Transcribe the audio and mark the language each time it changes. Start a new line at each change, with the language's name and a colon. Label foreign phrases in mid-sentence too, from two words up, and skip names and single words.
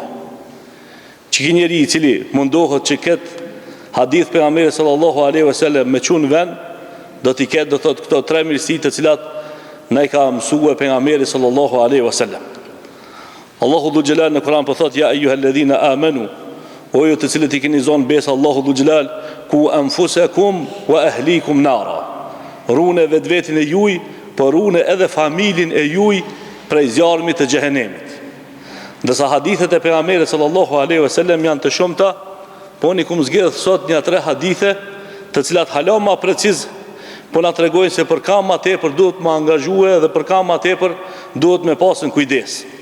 Albanian: Që ki njeri i cili mundohet që ketë hadith për Pejgamberi
Arabic: صلى الله عليه وسلم
Albanian: me qunë vend, do t'i ketë do thotë këto tre mirësi të cilat ne ka mësue Pejgamberi
Arabic: صلى الله عليه وسلم.
Albanian: Allahu Dhul Gjelal në Kur'an po thot:
Arabic: يا أيها الذين آمنوا,
Albanian: o ju të cilët i keni zonë besë Allahu Dhul Gjelal,
Arabic: قوا أنفسكم وأهليكم نارا,
Albanian: rune vetvetin e juj, por rune edhe familin e juj prej zjarmit të xhehenemit. Ndërsa hadithet e pejgamberit
Arabic: صلى الله عليه وسلم
Albanian: janë të shumta, po unë kum zgjedh sot një 3 hadithe të cilat hala më preciz po na tregojnë se për ka më tepër duhet më angazhue dhe për ka më tepër duhet me pasën kujdes.